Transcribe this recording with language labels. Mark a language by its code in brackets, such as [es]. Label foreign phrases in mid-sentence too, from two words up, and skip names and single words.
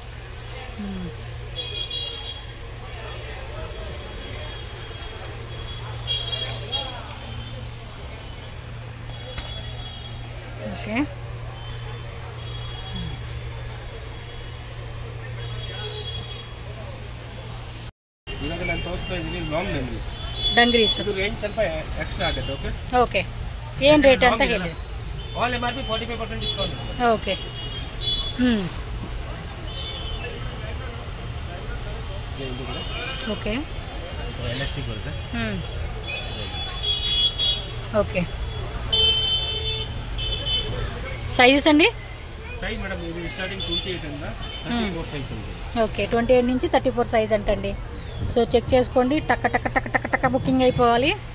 [en] okay, dungarees okay. [kn] ಏನು ರೇಟ್ ಅಂತ ಹೇಳಿ. [en] all MRP 45% discount. okay, okay [kn] ಎಲಾಸ್ಟಿಕ್ ಬರುತ್ತೆ. [te] ఓకే. సైజెస్ అండి? [en] size madam [te] ఇది స్టార్టింగ్ 28 అంట, 34 సైజ్ ఉంది. ఓకే, 28 నుంచి 34 సైజ్ అంటండి. సో చెక్ చేసుకోండి, టక్క టక్క టక్క టక్క టక్క బుకింగ్ అయిపోవాలి.